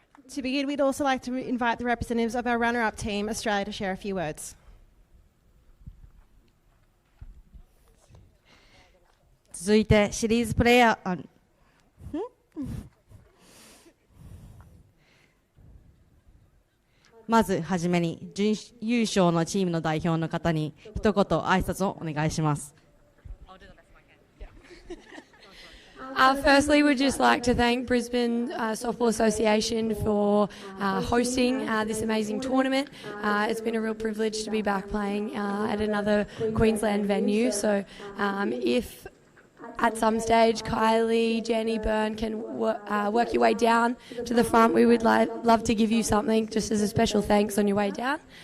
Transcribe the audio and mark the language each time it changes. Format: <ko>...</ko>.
<en>To begin, we'd also like to invite the representatives of our runner-up team, Australia, to share a few words.</en> <ja>続いてシリーズプレーヤーまずはじめに準優勝のチームの代表の方に一言挨拶をお願いします。</ja> <en>Firstly, we'd just like to thank Brisbane Softball Association for hosting this amazing tournament. It's been a real privilege to be back playing at another Queensland venue. So if at some stage Kylie, Jenny, Byrne can work your way down to the front, we would love to give you something just as a special thanks on your way down.</en>